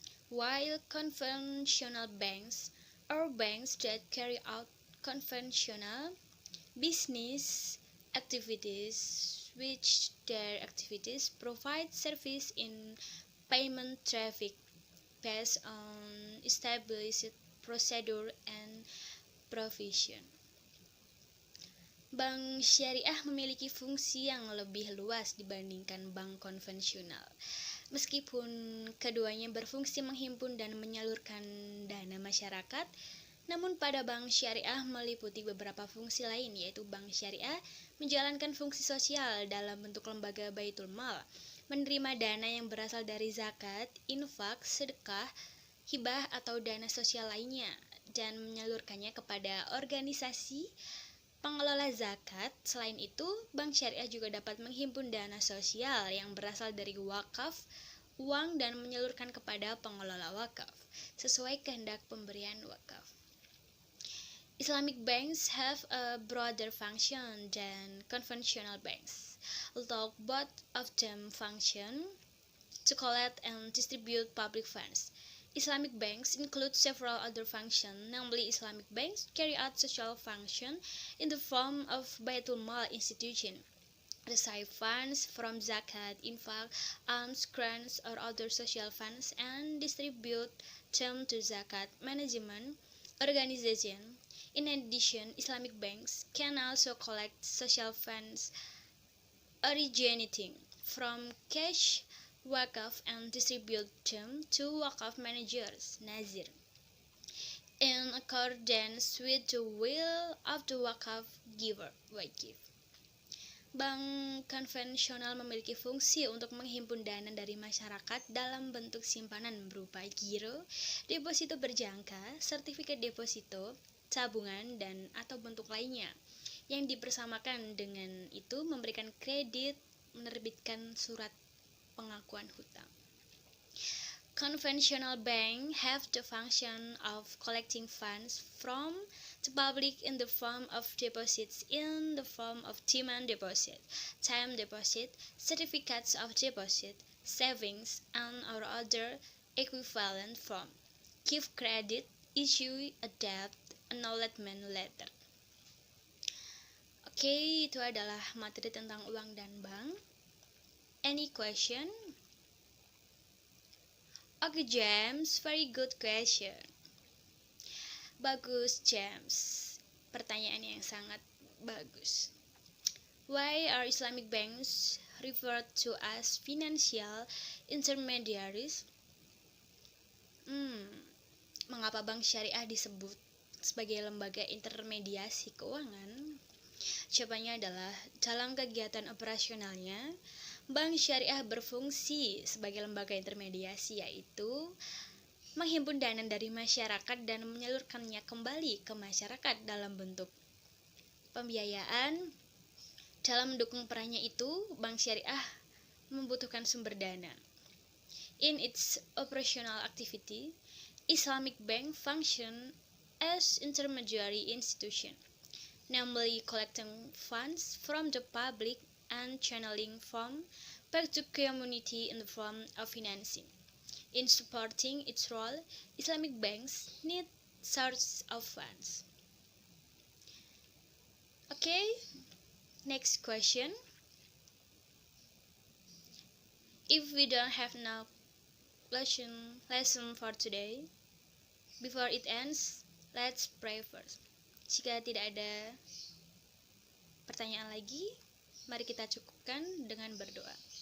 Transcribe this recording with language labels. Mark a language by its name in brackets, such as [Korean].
[English] While conventional banks are banks that carry out conventional business activities, which their activities provide service in payment traffic based on established procedure and provision. [Indonesian] Bank syariah memiliki fungsi yang lebih luas dibandingkan bank konvensional. Meskipun keduanya berfungsi menghimpun dan menyalurkan dana masyarakat, namun pada bank syariah meliputi beberapa fungsi lain, yaitu bank syariah menjalankan fungsi sosial dalam bentuk lembaga baitul mal, menerima dana yang berasal dari zakat, infak, sedekah, hibah atau dana sosial lainnya, dan menyalurkannya kepada organisasi pengelola zakat. Selain itu, bank syariah juga dapat menghimpun dana sosial yang berasal dari wakaf, uang, dan menyalurkan kepada pengelola wakaf sesuai kehendak pemberian wakaf. [English] Islamic banks have a broader function than conventional banks, although both of them function to collect and distribute public funds. Islamic banks include several other functions, namely Islamic banks carry out social function in the form of Baitul Mal institution, receive funds from zakat, infak, alms, grants, or other social funds, and distribute them to zakat management organization. In addition, Islamic banks can also collect social funds originating from cash, wakaf, and distribute them to wakaf managers, nazir, in accordance with the will of the wakaf giver, wakif. [Indonesian] Bank konvensional memiliki fungsi untuk menghimpun dana dari masyarakat dalam bentuk simpanan berupa giro, deposito berjangka, sertifikat deposito, tabungan, dan atau bentuk lainnya. Yang dipersamakan dengan itu memberikan kredit, menerbitkan surat pengakuan hutang. [English] Conventional banks have the function of collecting funds from the public in the form of deposits in the form of demand deposit, time deposit, certificates of deposit, savings, and or other equivalent form. Give credit, issue a debt acknowledgement letter. [Indonesian] Oke, itu adalah materi tentang uang dan bank. [English] Any question? Oke, James, very good question. [Indonesian] Bagus, James. Pertanyaan yang sangat bagus. [English] Why are Islamic banks referred to as financial intermediaries? [Indonesian] Mengapa bank syariah disebut sebagai lembaga intermediasi keuangan? Jawabannya adalah dalam kegiatan operasionalnya, bank syariah berfungsi sebagai lembaga intermediasi, yaitu menghimpun dana dari masyarakat dan menyalurkannya kembali ke masyarakat dalam bentuk pembiayaan. Dalam mendukung perannya itu, bank syariah membutuhkan sumber dana. [English] In its operational activity, Islamic bank function as intermediary institution, namely collecting funds from the public and channeling from back to community in the form of financing. In supporting its role, Islamic banks need sources of funds. Okay, next question. If we don't have no lesson for today, before it ends, let's pray first. [Indonesian] Jika tidak ada pertanyaan lagi, mari kita cukupkan dengan berdoa.